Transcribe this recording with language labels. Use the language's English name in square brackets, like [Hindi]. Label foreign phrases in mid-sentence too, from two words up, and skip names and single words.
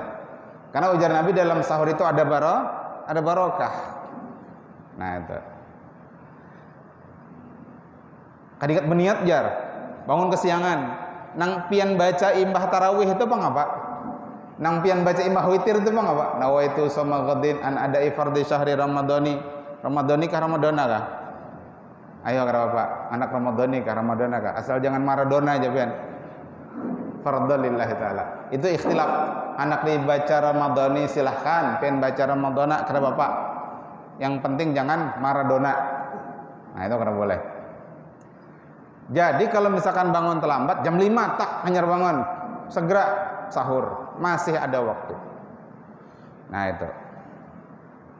[Banjar] Karena ujar Nabi dalam sahur itu ada barokah. Nah, itu. Kadikat berniat jar, bangun kesiangan. Nang pian baca imbah tarawih itu apa ngapa? Nang pian baca imbah witir itu apa ngapa? [Arabic] نويت صوم غد عن أداء فرض شهر رمضان. [Banjar] Ramadhani kah Ramadana kah? Ayo kata Bapak, anak Ramadhani kah Ramadana kah? Asal jangan Maradona aja pian. [Arabic] فرض لله تعالى. [Banjar] Itu ikhtilaf. Anak dibaca Ramadhani silahkan, pian baca Ramadana kata Bapak. Yang penting jangan Maradona. Nah, itu kada boleh. Jadi kalau misalkan bangun terlambat jam 5 tak hanyar bangun, segera sahur, masih ada waktu. Nah, itu.